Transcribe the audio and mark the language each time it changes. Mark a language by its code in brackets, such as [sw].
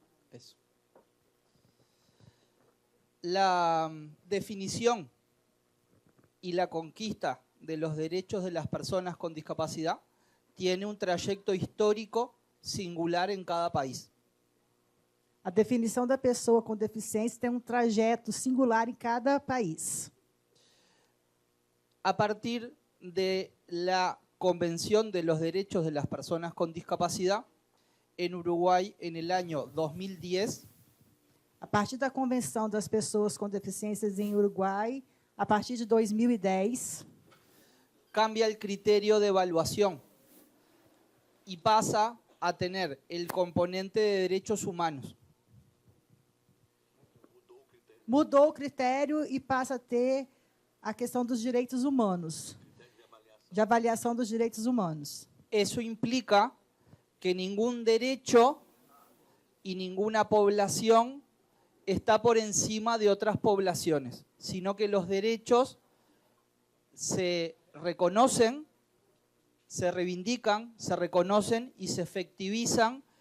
[es] Eso. La definición y la conquista de los derechos de las personas con discapacidad tiene un trayecto histórico singular en cada país. [pt] A definição da pessoa com deficiência tem um trajeto singular em cada país. [es] A partir de la Convención de los Derechos de las Personas con Discapacidad, en Uruguay, en el año 2010, [pt] a partir da Convenção das Pessoas com Deficiências em Uruguai, a partir de 2010, [es] cambia el criterio de evaluación y pasa a tener el componente de derechos humanos. [pt] Mudou o critério e passa a ter a questão dos direitos humanos, de avaliação dos direitos humanos. [es] Eso implica que ningún derecho y ninguna población está por encima de otras poblaciones, sino que los derechos se reconocen, se reivindican, se reconocen y se efectivizan